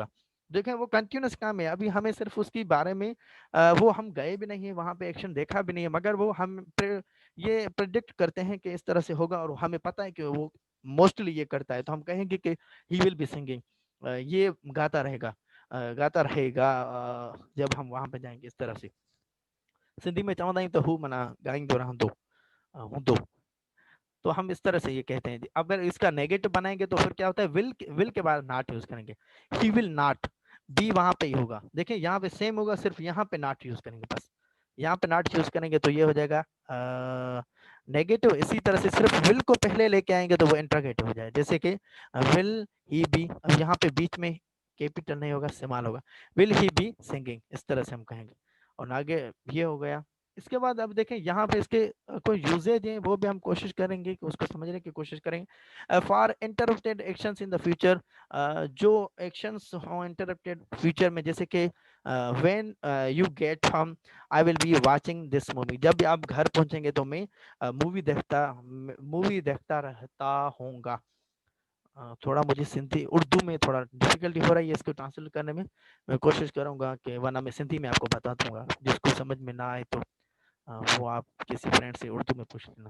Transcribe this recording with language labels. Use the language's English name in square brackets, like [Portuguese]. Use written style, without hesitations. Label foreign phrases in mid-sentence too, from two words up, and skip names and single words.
[Urdu] دیکھیں وہ کنٹینیوئس کام ہے، ابھی ہمیں صرف اس کے بارے میں وہ ہم گئے بھی نہیں ہے وہاں پہ، ایکشن دیکھا بھی نہیں ہے، مگر وہ ہم یہ پریڈکٹ کرتے ہیں کہ اس طرح سے ہوگا، اور ہمیں پتا ہے کہ وہ موسٹلی یہ کرتا ہے، تو ہم کہیں گے کہ [English] he will be singing, [Urdu] یہ گاتا رہے گا، جب ہم وہاں پہ جائیں گے. اس طرح سے [Sindhi] सिंधी में चवंदा आहियूं त हू माना ॻाईंदो रहंदो, हूंदो। [Urdu] تو ہم اس طرح سے یہ کہتے ہیں۔ اگر اس کا نیگیٹو بنائیں گے تو پھر کیا ہوتا ہے، ول کے بعد ناٹ یوز کریں گے, [English] he will not be, [Urdu] وہاں پہ ہی ہوگا. دیکھیے یہاں پہ سیم ہوگا، صرف یہاں پہ ناٹ یوز کریں گے بس، یہاں پہ ناٹ یوز کریں گے تو یہ ہو جائے گا نیگیٹو. اسی طرح سے صرف ول کو پہلے لے کے آئیں گے تو وہ انٹروگیٹو ہو جائے. جیسے کہ [English] will he be, [Urdu] اب یہاں پہ بیچ میں کیپیٹل نہیں ہوگا، سمال ہوگا, [English] will he be singing, [Urdu] اس طرح سے ہم کہیں گے. اور آگے یہ ہو گیا. اس کے بعد اب دیکھیں یہاں پہ اس کے کوئی یوزیجز ہیں، وہ بھی ہم کوشش کریں گے کہ اس کو سمجھنے کی کوشش کریں گے. [English] for interrupted actions in the future, [Urdu] جو ایکشنز ہو انٹرپٹڈ فیوچر میں، جیسے کہ [English] when you get home I will be watching this movie, [Urdu] جب بھی آپ گھر پہنچیں گے تو میں مووی دیکھتا رہتا ہوں گا. تھوڑا مجھے سندھی اردو میں تھوڑا ڈفیکلٹی ہو رہی ہے اس کو ٹرانسلیٹ کرنے میں، میں کوشش کروں گا کہ ورنہ میں سندھی میں آپ کو بتا دوں گا، جس کو سمجھ میں نہ آئے تو وہ آپ کسی فرینڈ سے اردو میں پوچھ لینا.